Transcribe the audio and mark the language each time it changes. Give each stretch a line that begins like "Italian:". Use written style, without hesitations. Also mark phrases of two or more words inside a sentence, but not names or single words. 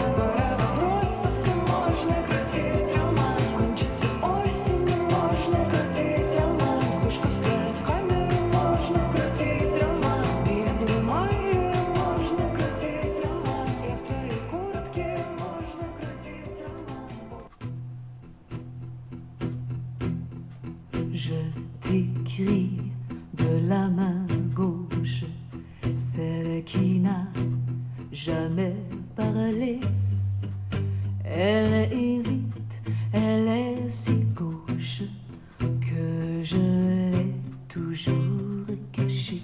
Russian: Пара вопросов, и можно крутить роман. Кончится осень, и можно крутить роман. Вспышка взгляд в камеру, можно крутить роман. Спи, обнимай, можно крутить роман. Я в твоей куртке, можно крутить роман.
French: Je t'écris de la main gauche, celle qui n'a jamais parlé. Elle hésite, elle est si gauche que je l'ai toujours cachée.